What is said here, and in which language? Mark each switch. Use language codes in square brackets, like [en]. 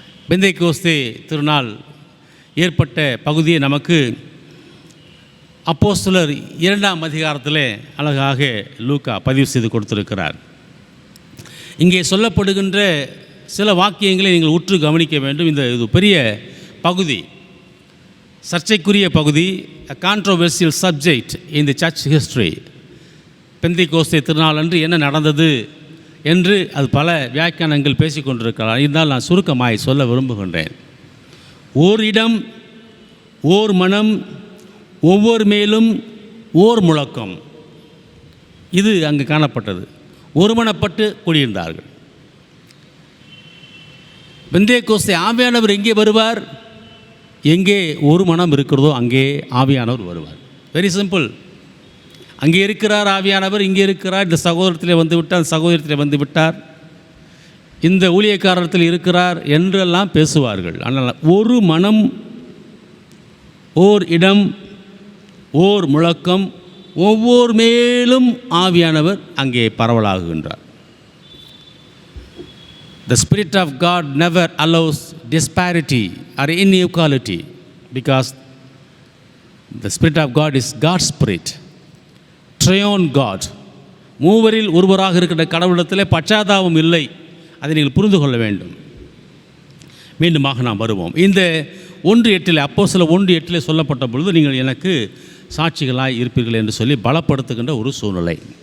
[ta] பெந்தைக்கோஸ்தே திருநாள் ஏற்பட்ட பகுதியை நமக்கு அப்போஸ்தலர் 2ஆம் அதிகாரத்தில் அழகாக லூக்கா பதிவு செய்து கொடுத்திருக்கிறார். இங்கே சொல்லப்படுகின்ற சில வாக்கியங்களை நீங்கள் உற்று கவனிக்க வேண்டும். இது பெரிய பகுதி, சர்ச்சைக்குரிய பகுதி, [en] a controversial subject in the church history. [ta] பெந்தைக்கோஸ்தே திருநாள் அன்று என்ன நடந்தது என்று அது பல வியாக்கியானங்கள் பேசிக்கொண்டிருக்கிறார். இருந்தால் நான் சுருக்கமாய் சொல்ல விரும்புகின்றேன். ஓர் இடம், ஓர் மனம், ஒவ்வொரு மேலும் ஓர் முழக்கம், இது அங்கு காணப்பட்டது. ஒருமனப்பட்டு கூடியிருந்தார்கள். பெந்தைக்கோஸ்தே ஆவியானவர் எங்கே வருவார்? எங்கே ஒரு மனம் இருக்கிறதோ அங்கே ஆவியானவர் வருவார். [en] Very simple. [ta] அங்கே இருக்கிறார் ஆவியானவர், இங்கே இருக்கிறார், இந்த சகோதரத்திலே வந்து விட்டார், சகோதரத்திலே வந்து விட்டார், இந்த ஊழியக்காரத்தில் இருக்கிறார் என்றெல்லாம் பேசுவார்கள். ஆனால் ஒரு மனம், ஓர் இடம், ஓர் முழக்கம், ஒவ்வொரு மேலும் ஆவியானவர் அங்கே பரவலாகுகின்றார். [en] The Spirit of God never allows disparity or inequality because the Spirit of God is God's Spirit, Triune God. [ta] மூவரில் ஒருவராக இருக்கிற கடவுளிடத்திலே பச்சாதாபம் இல்லை. அதை நீங்கள் புரிந்து கொள்ள வேண்டும். மீண்டுமாக நாம் வருவோம். இந்த 1:8 அப்போஸ்தலர் 1:8 சொல்லப்பட்ட பொழுது நீங்கள் எனக்கு சாட்சிகளாய் இருப்பீர்கள் என்று சொல்லி பலப்படுத்துகின்ற ஒரு சூழ்நிலை.